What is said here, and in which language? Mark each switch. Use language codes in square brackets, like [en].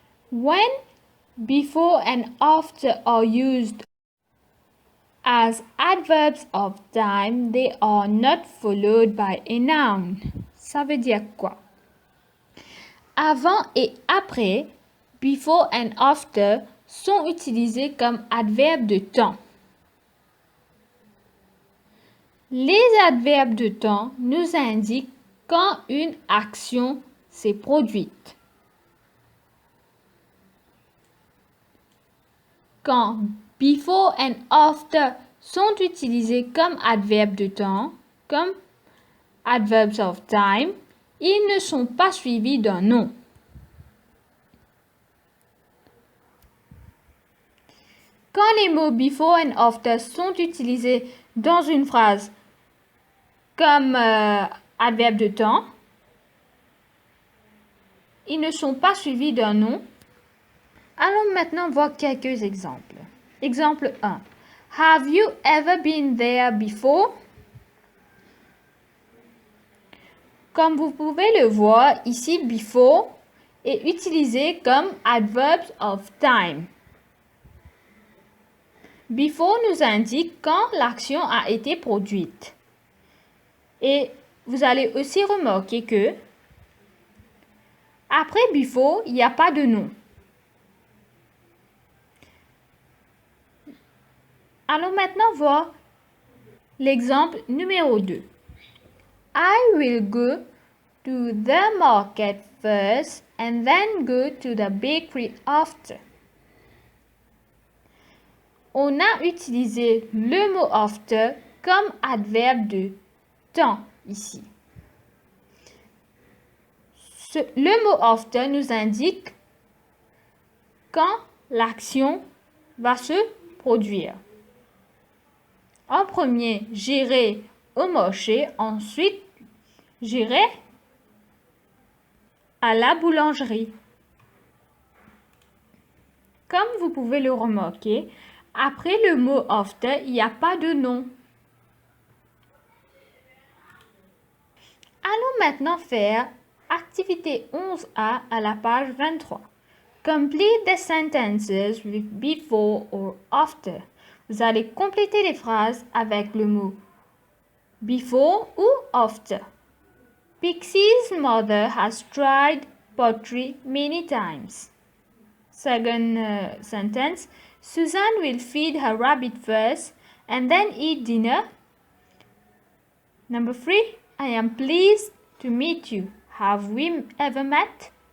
[en] When before and after are used as adverbs of time, they are not followed by a noun. [fr] Ça veut dire quoi? Avant et après, [en] before and after, [fr] sont utilisés comme adverbes de temps. Les adverbes de temps nous indiquent quand une action s'est produite. Quand [en] before and after [fr] sont utilisés comme adverbes de temps, comme [en] adverbs of time, [fr] ils ne sont pas suivis d'un nom. Quand les mots [en] before and after [fr] sont utilisés dans une phrase comme adverbe de temps, ils ne sont pas suivis d'un nom. Allons maintenant voir quelques exemples. Exemple 1. [en] Have you ever been there before? [fr] Comme vous pouvez le voir, ici before est utilisé comme [en] adverbs of time. [fr] Before nous indique quand l'action a été produite. Et vous allez aussi remarquer que après before, il n'y a pas de nom. Allons maintenant voir l'exemple numéro 2. [en] I will go to the market first and then go to the bakery after. [fr] On a utilisé le mot after comme adverbe de temps. ici. Le mot after nous indique quand l'action va se produire. En premier, j'irai au marché, ensuite j'irai à la boulangerie. Comme vous pouvez le remarquer, après le mot after, il n'y a pas de nom. Allons maintenant faire activité 11A à la page 23. [en] Complete the sentences with before or after. [fr] Vous allez compléter les phrases avec le mot before ou after. [en] Pixie's mother has tried pottery many times. Second sentence, Susan will feed her rabbit first and then eat dinner. Number 3, I am pleased to meet you. Have we ever met?